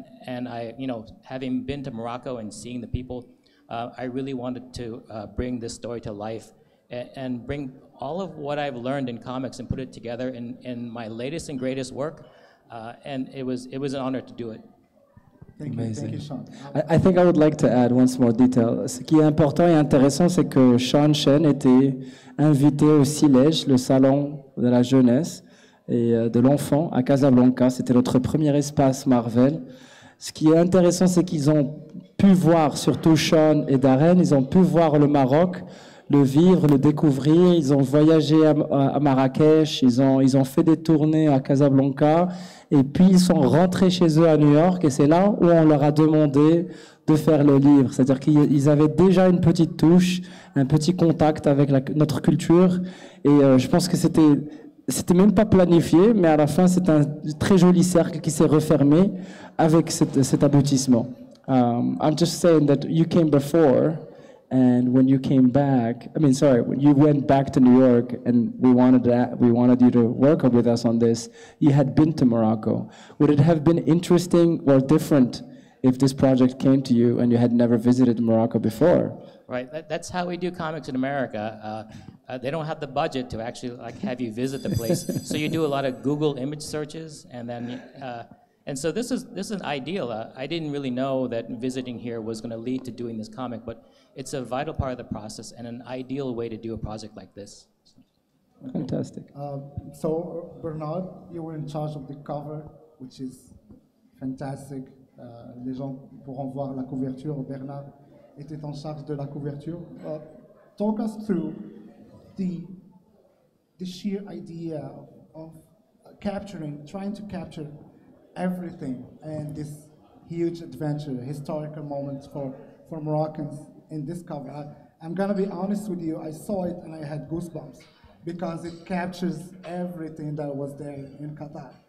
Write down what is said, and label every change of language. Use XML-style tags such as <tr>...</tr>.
<en>And I, having been to Morocco and seeing the people, I really wanted to bring this story to life and bring all of what I've learned in comics and put it together in my latest and greatest work. And it was an honor to do it. Thank you, Sean. I think I would like to add one more detail.</en> <fr>Ce qui est important et intéressant, c'est que Chen était invité au Silège, le salon de la jeunesse et de l'enfant à Casablanca. C'était notre premier espace Marvel. Ce qui est intéressant, c'est qu'ils ont pu voir, surtout Sean et Darren, ils ont pu voir le Maroc, le vivre, le découvrir. Ils ont voyagé à Marrakech, ils ont fait des tournées à Casablanca. Et puis, ils sont rentrés chez eux à New York, et c'est là où on leur a demandé de faire le livre. C'est-à-dire qu'ils avaient déjà une petite touche, un petit contact avec notre culture. Et je pense que c'était même pas planifié, mais à la fin, c'est un très joli cercle qui s'est refermé avec cet aboutissement.</fr> <en>I'm just saying that you came before, and when you came back, when you went back to New York, and we wanted you to work with us on this, you had been to Morocco. Would it have been interesting or different if this project came to you and you had never visited Morocco before? Right, that's how we do comics in America. They don't have the budget to actually have you visit the place, so you do a lot of Google image searches, and then and so this is an ideal. I didn't really know that visiting here was going to lead to doing this comic, but it's a vital part of the process and an ideal way to do a project like this. Fantastic. So Bernard, you were in charge of the cover, which is fantastic.</en> <fr>Les gens pourront voir la couverture. Bernard était en charge de la couverture.</fr> <en>Talk us through the sheer idea of trying to capture everything and this huge adventure, historical moments for Moroccans in this cover. I'm gonna be honest with you, I saw it and I had goosebumps because it captures everything that was there in Qatar.</en>